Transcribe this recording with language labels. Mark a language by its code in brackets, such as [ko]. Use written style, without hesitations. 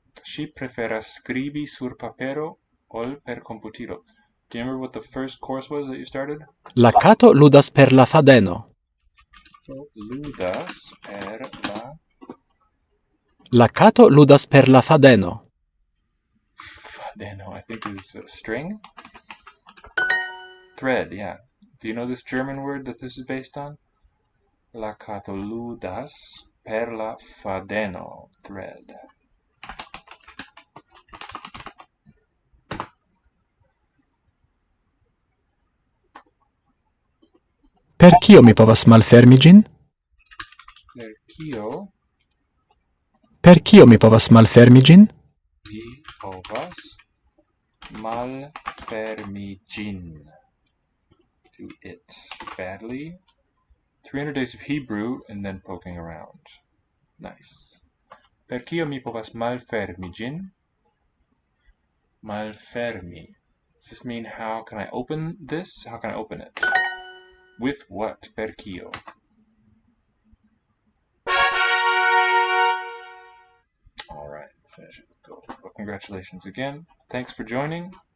[eo] Ŝi preferas skribi sur papero ol per computilo. [en] Do you remember what the first course was that you started? [eo] La kato ludas per la fadeno. Ludas per la... La kato ludas per la fadeno. [en] Fadeno, I think is string? Thread, yeah. Do you know this German word that this is based on? [eo] La kato ludas per la fadeno. [en] Thread. [eo] Per kio mi povas malfermi ĝin? Per kio Per kio mi povas malfermi ĝin? vi povas malfermi ĝin? [en] Do it badly. 300 days of Hebrew and then poking around. Nice. [eo] Per kio mi povas malfermi ĝin? Malfermi. [en] Does this mean how can I open this? How can I open it? With what? [eo] Per kio? [en] Alright, finish it with gold. Well, congratulations again. Thanks for joining.